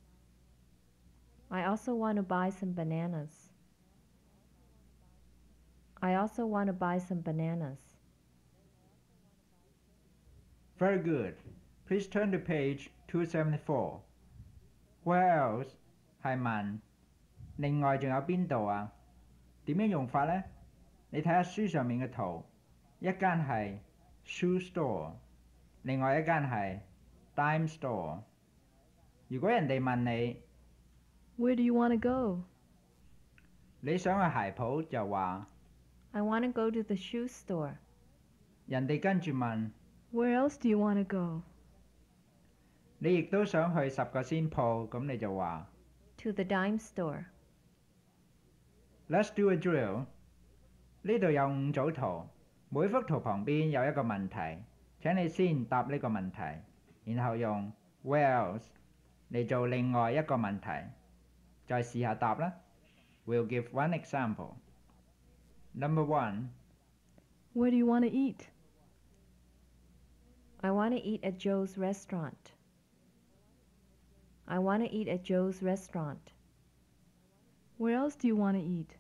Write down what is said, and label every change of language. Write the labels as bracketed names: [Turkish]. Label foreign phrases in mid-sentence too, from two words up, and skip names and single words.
[English] I also want to buy some bananas. I also want to buy some bananas. Very good. Please turn to page 274. Where else [Cantonese] 係問，另外仲有邊度啊？點樣用法呢？你睇下書上面嘅圖，一間係 [English] shoe store， [Cantonese] 另外一間係 [English] dime store。 [Cantonese] 如果人哋問你 [English] Where do you want to go? [Cantonese] 你想去鞋鋪就話， [English] I want to go to the shoe store. [Cantonese] 人哋跟住問 [English] Where else do you want to go? [Cantonese] 你亦都想去10個仙鋪，咁你就話 [English] To the dime store. Let's do a drill。 [Cantonese] 呢度有5組圖，每幅圖旁邊有一個問題，請你先答呢個問題，然後用 [English] Where else [Cantonese] 嚟做另外一個問題，再試下答啦。 [English] We'll give one example. Number 1. Where do you want to eat? I want to eat at Joe's restaurant. I want to eat at Joe's restaurant. Where else do you want to eat?